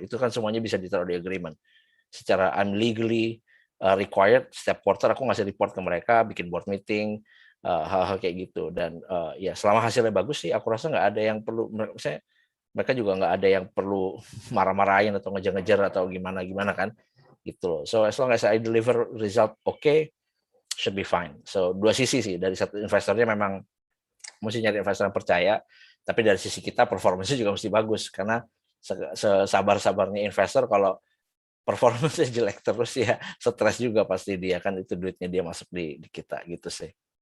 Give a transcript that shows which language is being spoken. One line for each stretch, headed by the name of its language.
Indonesian: Itu kan semuanya bisa ditaruh di agreement. Secara
English: I'm legally required,
Indonesian: setiap quarter aku ngasih report ke mereka, bikin board meeting, hal-hal kayak gitu. Dan ya selama hasilnya bagus sih, aku rasa nggak ada yang perlu, mereka juga nggak ada yang perlu marah-marahin atau ngejar-ngejar atau gimana kan, gitu loh.
English: So as long as I deliver result okay, should be fine.
Indonesian: So dua sisi sih, dari satu investornya memang mesti nyari investor yang percaya, tapi dari sisi kita performance juga mesti bagus, karena sesabar-sabarnya investor kalau performance jelek terus ya stres juga pasti dia kan, itu duitnya dia masuk di kita gitu sih.